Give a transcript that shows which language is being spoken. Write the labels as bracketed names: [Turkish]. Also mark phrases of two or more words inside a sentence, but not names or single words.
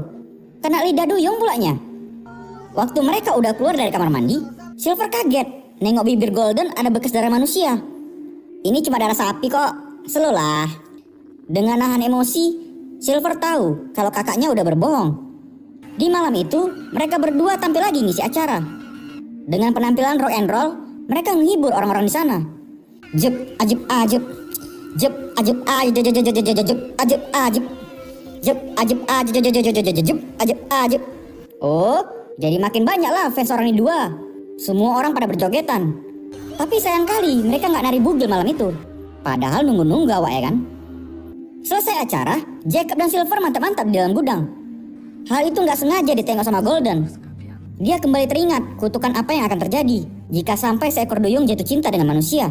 [Indonesian] Kena lidah duyung pulanya. Waktu mereka udah keluar dari kamar mandi, Silver kaget nengok bibir Golden ada bekas darah manusia. Ini cuma darah sapi kok, slow lah. Dengan nahan emosi, Silver tahu kalau kakaknya udah berbohong. Di malam itu, mereka berdua tampil lagi ngisi acara. Dengan penampilan [English] rock and roll, [Indonesian] mereka menghibur orang-orang di sana. Jep, ajep, ajep. Jep, ajep, ajep, ajep, ajep, ajep. Jep, ajep, ajep, ajep, ajep, ajep. Oh, jadi makin banyak lah fans orang ini dua. Semua orang pada berjogetan. Tapi sayang kali mereka nggak nari bugil malam itu. Padahal nunggu-nunggu awak ya kan. Selesai acara, Jacob dan Silver mantap-mantap di dalam gudang. Hal itu nggak sengaja ditengok sama Golden. Dia kembali teringat kutukan apa yang akan terjadi jika sampai seekor duyung jatuh cinta dengan manusia.